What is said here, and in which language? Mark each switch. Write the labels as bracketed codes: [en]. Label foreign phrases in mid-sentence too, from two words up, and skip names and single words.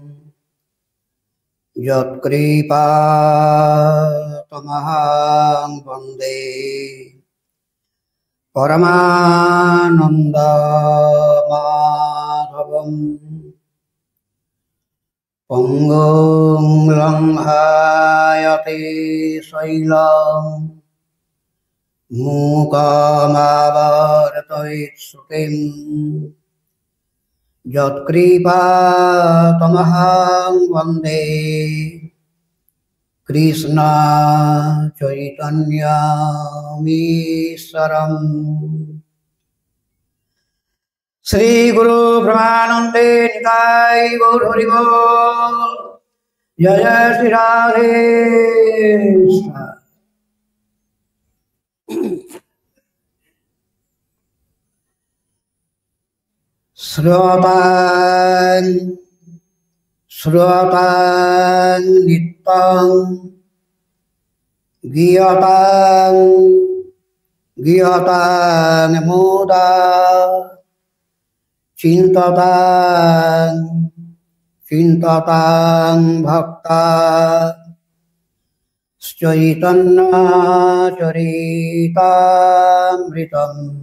[sa] যৎকৃপাতমহং বন্দে পরমানন্দমাধবম পঙ্গুং লঙ্ঘয়তে শৈলং মূকমাবর্তয়িৎসুকিম যৎকৃপাতমহং বন্দে কৃষ্ণ চৈতন্যমীশ্বরম। [bn] শ্রী গুরু ব্রহ্মানন্দে নিতাই গৌর হরি বল। জয় জয় শ্রী রাধে। [sa] শ্রোতাং শ্রোতাং নিত্যং গীয়তাং গীয়তাং মুদা চিন্ততাং চিন্ততাং ভক্তা চৈতন্য চরিতামৃতম